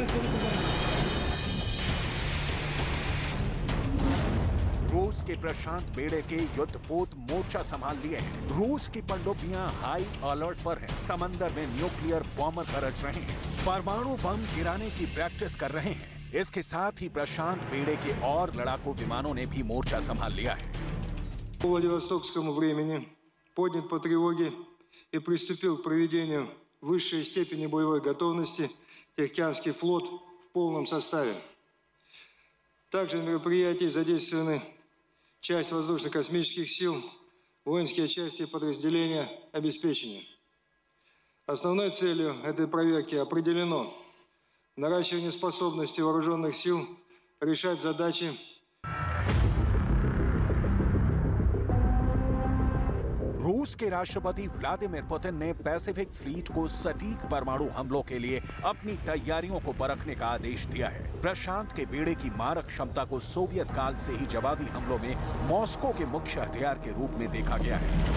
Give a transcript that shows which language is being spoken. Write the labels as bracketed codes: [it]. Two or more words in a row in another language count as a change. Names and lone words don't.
[hi] रूस के प्रशांत बेड़े के युद्धपोत मोर्चा संभाल लिए हैं। रूस की पनडुब्बियां हाई अलर्ट पर हैं। समंदर में [en] nuclear bomber [hi] गरज रहे हैं। परमाणु बम गिराने की प्रैक्टिस कर रहे हैं। इसके साथ ही प्रशांत बेड़े के और लड़ाकू विमानों ने भी मोर्चा संभाल लिया है। [ru] Владивостокскому времени поднят по тревоге и приступил к проведению высшей степени боевой готовности Тихоокеанский флот в полном составе. Также на мероприятии задействованы часть воздушно-космических сил, воинские части подразделения обеспечения. Основной целью этой проверки определено наращивание способности вооруженных сил решать задачи. [hi] रूस के राष्ट्रपति व्लादिमीर पुतिन ने [en] Pacific Fleet [hi] को सटीक परमाणु हमलों के लिए अपनी तैयारियों को परखने का आदेश दिया है। प्रशांत के बेड़े की मारक क्षमता को सोवियत काल से ही जवाबी हमलों में मॉस्को के मुख्य हथियार के रूप में देखा गया है।